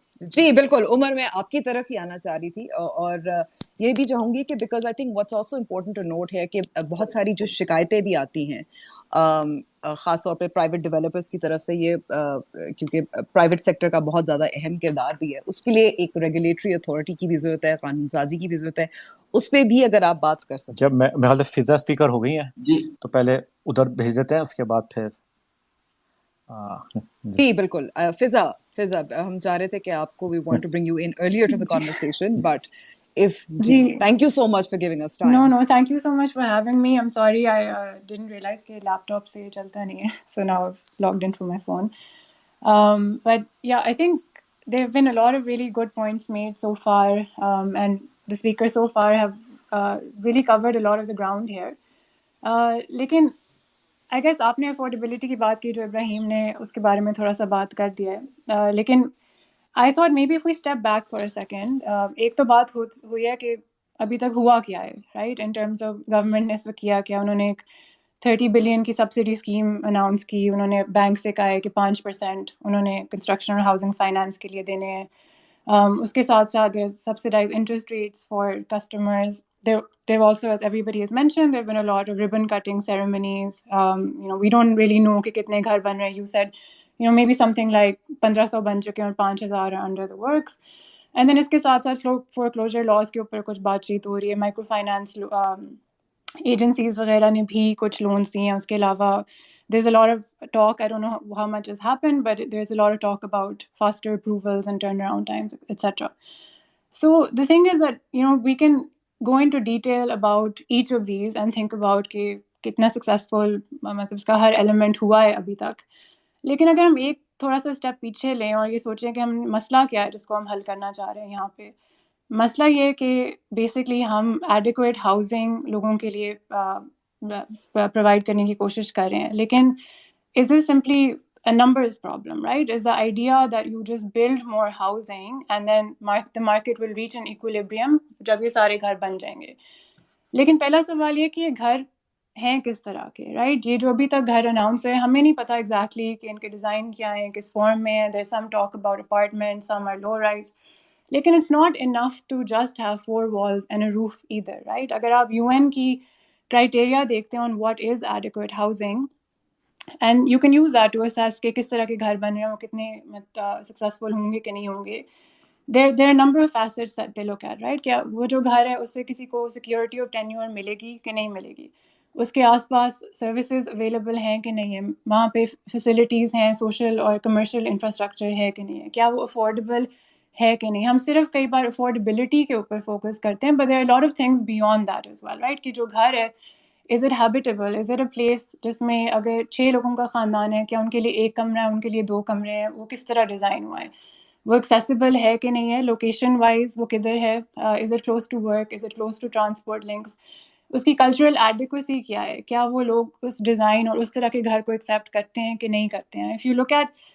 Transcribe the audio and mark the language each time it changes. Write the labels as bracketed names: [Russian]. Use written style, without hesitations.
[Urdu] جی بالکل عمر، میں آپ کی طرف ہی آنا چاہ رہی تھی، اور یہ بھی چاہوں گی کہ [English] because I think what's also important to note [Urdu] ہے کہ بہت ساری جو شکایتیں بھی آتی ہیں خاص طور پہ پرائیویٹ ڈیولپرز کی طرف سے، یہ کیونکہ پرائیویٹ سیکٹر کا بہت زیادہ اہم کردار بھی ہے، اس کے لیے ایک ریگولیٹری اتھارٹی کی بھی ضرورت ہے، قانون سازی کی بھی ضرورت ہے، اس پہ بھی اگر آپ بات کر سکیں. جب میں خیال سے فضا اسپیکر ہو گئی ہیں جی تو پہلے ادھر بھیج دیتے ہیں، اس کے بعد پھر جی بالکل. فضا ہم چاہ رہے تھے کہ آپ کو [English] we want to bring you in earlier to the conversation, but if جی thank you so much for giving us time. No, thank you so much for having me. I'm sorry I didn't realize [Urdu] کہ laptop سے چلتا نہیں ہے, [English] so now I've logged in through my phone. But yeah, I think there have been a lot of really good points made so far, and the speakers so far have really covered a lot of the ground here. [Urdu] لیکن [English] I guess [Urdu] آپ نے affordability کی بات کی جو ابراہیم نے اس کے بارے میں تھوڑا سا بات کر دیا ہے, لیکن [English] I thought maybe if we step back for a second, [Urdu] ایک تو بات ہوئی ہے کہ ابھی تک ہوا کیا ہے, right, [English] in terms of [Urdu] government نے اس وقت کیا انہوں نے ایک 30 بلین کی سبسڈی اسکیم اناؤنس کی, انہوں نے بینک سے کہا ہے کہ 5% انہوں نے کنسٹرکشن اور ہاؤسنگ فائنانس کے لیے دینے ہیں. اس کے ساتھ ساتھ [English] Subsidized interest rates for customers. They've also, as everybody has mentioned, there have been a lot of ribbon cutting ceremonies. We don't really know [Urdu] کہ کتنے گھر بن رہے ہیں. [English] You said, maybe something like 1500 [Urdu] بن چکے ہیں اور [English] 5000 under the works. And then [Urdu] اس کے ساتھ ساتھ foreclosure laws کے اوپر کچھ بات چیت ہو رہی ہے. مائکرو فائنانس ایجنسیز وغیرہ نے بھی کچھ لونس دیے ہیں. اس کے علاوہ [English] there's a lot of talk, I don't know how much has happened, but there's a lot of talk about faster approvals and turnaround times, etc. So the thing is that, we can go into detail about each of these and think about [Urdu] کہ کتنا successful مطلب اس کا ہر element ہوا ہے ابھی تک. لیکن اگر ہم ایک تھوڑا سا اسٹیپ پیچھے لیں اور یہ سوچیں کہ ہم مسئلہ کیا ہے جس کو ہم حل کرنا چاہ رہے ہیں یہاں پہ, مسئلہ یہ ہے کہ بیسکلی ہم ایڈیکویٹ ہاؤسنگ لوگوں کے لیے پرووائڈ کرنے کی کوشش کر رہے ہیں, لیکن [English] Is it simply a numbers problem, right? Is the idea that you just build more housing and then the market will reach an equilibrium [Urdu] جب یہ سارے گھر بن جائیں گے. لیکن پہلا سوال یہ کہ یہ گھر ہیں کس طرح کے, رائٹ؟ یہ جو ابھی تک گھر اناؤنس ہے ہمیں نہیں پتا ایگزیکٹلی کہ ان کے ڈیزائن کیا ہیں, کس فارم میں ہیں. [English] there's some talk about apartments, some are low rise, لیکن it's not enough to just have 4 walls and a roof either, right? [Urdu] اگر آپ UN کی کرائٹیریا دیکھتے ہیں [English] on what is adequate housing, and you can use that to assess [Urdu] کہ کس طرح کے گھر بن رہے ہیں, وہ کتنے سکسیزفل ہوں گے کہ نہیں ہوں گے. [English] there are a number of facets that they look at, right? [Urdu] کیا وہ جو گھر ہے اس سے کسی کو سیکیورٹی اور ٹینیور ملے گی کہ نہیں ملے گی, اس کے آس پاس سروسز اویلیبل ہیں کہ نہیں ہیں, وہاں پہ فیسلٹیز ہیں, سوشل اور کمرشل انفراسٹرکچر ہے کہ نہیں ہے, کیا وہ افورڈیبل ہے کہ نہیں. ہم صرف کئی بار افورڈیبلٹی کے اوپر فوکس کرتے ہیں, [English] but there are a lot of things beyond that as well, right? [Urdu] کہ جو گھر ہے [English] is it habitable, is it a place [Urdu] جس میں اگر 6 لوگوں کا خاندان ہے, کیا ان کے لیے 1 کمرہ ہے, ان کے لیے 2 کمرے ہیں, وہ کس طرح ڈیزائن ہوا ہے, وہ ایکسیسیبل ہے کہ نہیں ہے, لوکیشن وائز وہ کدھر ہے, [English] is it close to work, is it close to transport links, [Urdu] اس کی کلچرل ایڈیکویسی کیا ہے, کیا وہ لوگ اس ڈیزائن اور اس طرح کے گھر کو ایکسیپٹ کرتے ہیں کہ نہیں کرتے ہیں. [English] if you look at